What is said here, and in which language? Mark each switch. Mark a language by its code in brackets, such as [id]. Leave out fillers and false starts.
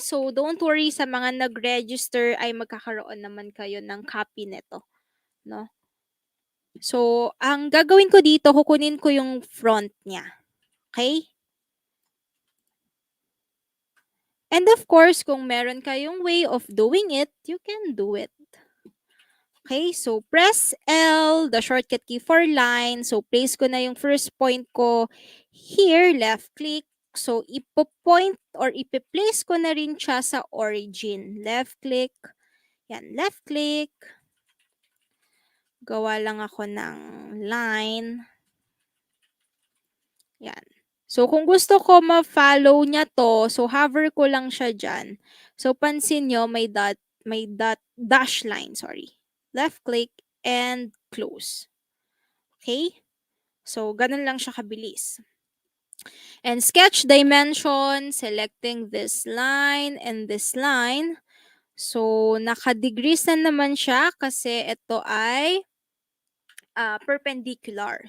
[tl] So, [en] don't worry [tl] sa mga nag-register ay magkakaroon naman kayo ng copy nito. No? So, ang gagawin ko dito, kukunin ko yung front niya. [en] Okay? And of course, [tl] kung meron kayong [en] way of doing it, you can do it. Okay, so press L, the shortcut key for line. So place ko na yung first point ko here, left click. [tl] So ipo-point or ipe-place ko na rin siya sa origin. Left click. Yan, left click. Gawa lang ako ng line. Yan. So kung gusto ko ma-follow niya to, so hover ko lang siya dyan. So pansin nyo, may dash line, sorry. [en] Left click and close. Okay? [tl] So, ganun lang siya kabilis. [en] And sketch dimension, selecting this line and this line. [tl] So, naka-degrees na naman siya kasi ito ay perpendicular.